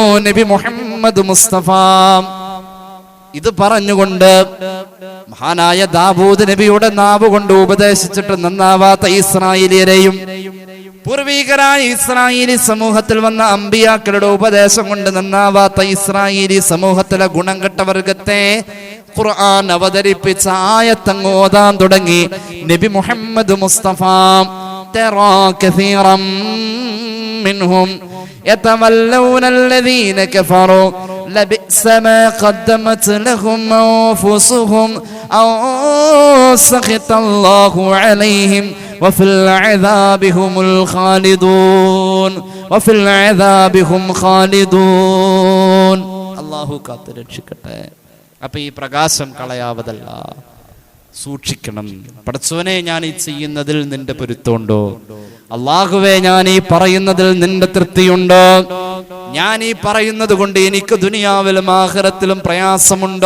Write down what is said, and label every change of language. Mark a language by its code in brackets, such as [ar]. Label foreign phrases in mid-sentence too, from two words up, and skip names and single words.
[ml] നബി മുഹമ്മദ് മുസ്തഫ ഇത് പറഞ്ഞുകൊണ്ട് മഹാനായ ദാവൂദ് നബിയുടെ നാവ് കൊണ്ട് ഉപദേശിച്ചിട്ട് നന്നാവാത്ത ഇസ്രായേലിയരെയും പൂർവീകരായ ഇസ്രായേലി സമൂഹത്തിൽ വന്ന അമ്പിയാക്കളുടെ ഉപദേശം കൊണ്ട് നന്നാവാത്ത ഇസ്രായേലി സമൂഹത്തിലെ ഗുണം കെട്ട വർഗത്തെ ഖുർആൻ അവതരിപ്പിച്ച ആയത്തങ്ങ് ഓതാൻ തുടങ്ങി നബി മുഹമ്മദ് മുസ്തഫ. [ar] ترى كثيرا منهم يتولون الذين كفروا لبئس ما قدمت لهم أنفسهم أو سخط الله عليهم وفي العذاب هم الخالدون وفي العذاب هم خالدون. [ml] അല്ലാഹു കാത്തുരക്ഷിക്കട്ടെ. അപ്പൊ ഈ പ്രകാശം കളയാവതല്ല, സൂക്ഷിക്കണം. പടച്ചോനെ, ഞാൻ ഈ ചെയ്യുന്നതിൽ നിന്റെ പൊരുത്തമുണ്ടോ? അല്ലാഹുവേ, ഞാൻ ഈ പറയുന്നതിൽ നിന്റെ തൃപ്തിയുണ്ടോ? ഞാൻ ഈ പറയുന്നത് കൊണ്ട് എനിക്ക് ദുനിയാവിലും ആഖിറത്തിലും പ്രയാസമുണ്ടോ?